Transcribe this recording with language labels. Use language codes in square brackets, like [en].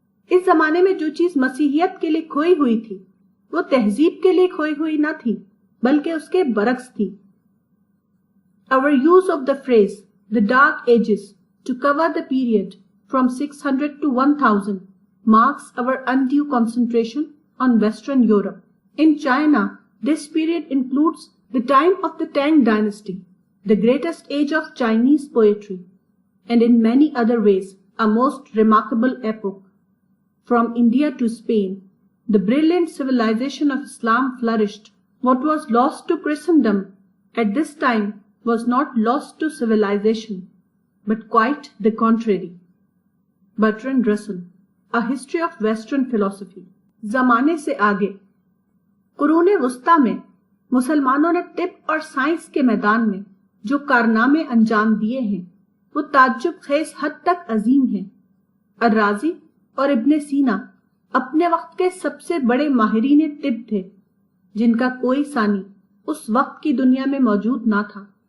[ur] اس زمانے میں جو چیز مسیحیت کے لیے کھوئی ہوئی تھی وہ تہذیب کے لیے کھوئی ہوئی نہ تھی، بلکہ اس کے برعکس تھی۔ [en] Our use of the phrase the Dark Ages to cover the period from 600 to 1000 marks our undue concentration on Western Europe. In China, this period includes the time of the Tang dynasty, the greatest age of Chinese poetry, and in many other ways a most remarkable epoch. From India to Spain, the brilliant civilization of Islam flourished. What was lost to Christendom at this time was not lost to civilization, but quite the contrary. Bertrand Russell, A History of Western Philosophy. [ur] زمانے سے آگے قرون وسطیٰ میں مسلمانوں نے طب اور سائنس کے میدان میں جو کارنامے انجام دیے ہیں وہ تعجب خیز حد تک عظیم ہیں۔ الرازی اور ابن سینا اپنے وقت کے سب سے بڑے ماہرین طب تھے، جن کا کوئی ثانی اس وقت کی دنیا میں موجود نہ تھا۔